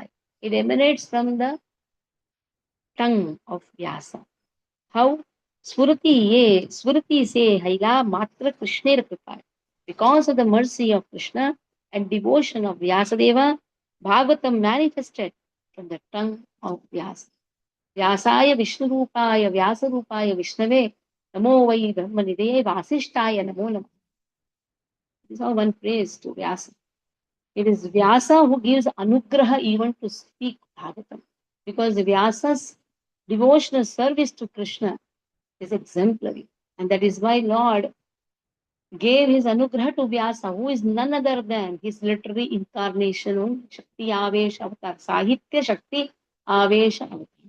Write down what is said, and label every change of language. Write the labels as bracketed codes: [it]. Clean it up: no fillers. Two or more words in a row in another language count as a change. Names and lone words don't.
[en] It emanates from the tongue of Vyasa. How? [bn] Smriti se Haila Matra Krishnera Kripa. [en] Because of the mercy of Krishna and devotion of Vyasadeva, Bhagavatam manifested from the tongue of Vyasa. [sa] Vyasaya Vishnurupaya Vyasadupaya Vishnave Namo Vai Brahmanide Vasishtaya Namo Namo. [en] This is how one prays to Vyasa. It is Vyasa who gives anugraha even to speak Bhagavatam. Because Vyasa's devotional service to Krishna is exemplary. And that is why Lord gave his anugraha to Vyasa, who is none other than his literary incarnation of [sa] Shakti Avesh Avatar, Sahitya Shakti Avesh Avatar.